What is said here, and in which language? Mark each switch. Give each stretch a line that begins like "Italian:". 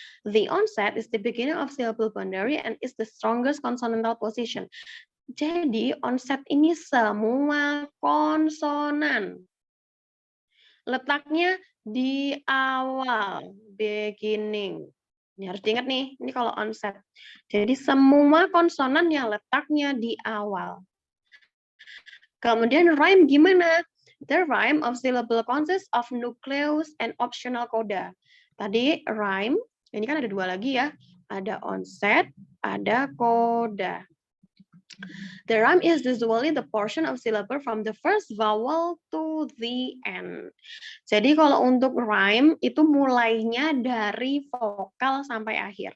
English: The onset is the beginning of syllable boundary and is the strongest consonantal position.
Indonesian: Jadi onset ini semua konsonan. Letaknya di awal, beginning. Ini harus diingat nih, ini kalau onset. Jadi semua konsonan yang letaknya di awal. Kemudian rhyme gimana?
English: The rhyme of syllable consists of nucleus and optional coda.
Indonesian: Tadi rhyme Ini kan ada dua lagi ya. Ada onset, ada coda.
English: The rhyme is usually the portion of syllable from the first vowel to the end.
Indonesian: Jadi kalau untuk rhyme itu mulainya dari vokal sampai akhir.